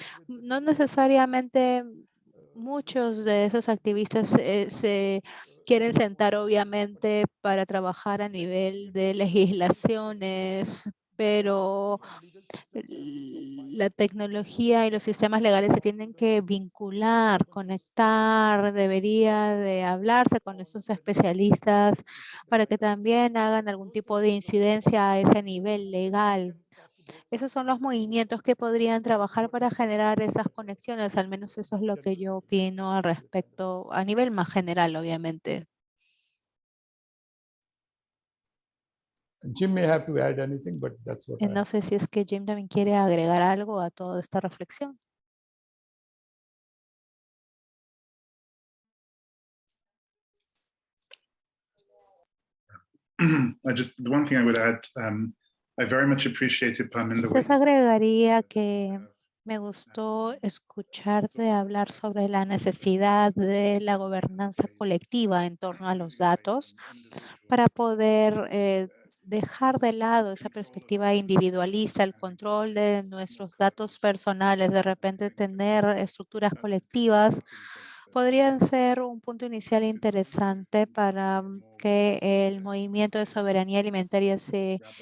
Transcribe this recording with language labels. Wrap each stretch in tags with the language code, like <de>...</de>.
<es>No necesariamente muchos de esos activistas se quieren sentar obviamente para trabajar a nivel de legislaciones, pero la tecnología y los sistemas legales se tienen que vincular, conectar, debería de hablarse con esos especialistas para que también hagan algún tipo de incidencia a ese nivel legal. Esos son los movimientos que podrían trabajar para generar esas conexiones, al menos eso es lo que yo opino al respecto, a nivel más general, obviamente.</es> <en>Jim may have to add anything, but that's what</en> <es>No sé si es que Jim también quiere agregar algo a toda esta reflexión.</es> <en>The one thing I would add, I very much appreciated Parminder.</en> <es>Quizás agregaría que me gustó escucharte hablar sobre la necesidad de la gobernanza colectiva en torno a los datos para poder dejar de lado esa perspectiva individualista, el control de nuestros datos personales, de repente tener estructuras colectivas, podrían ser un punto inicial interesante para que el movimiento de soberanía alimentaria se</es>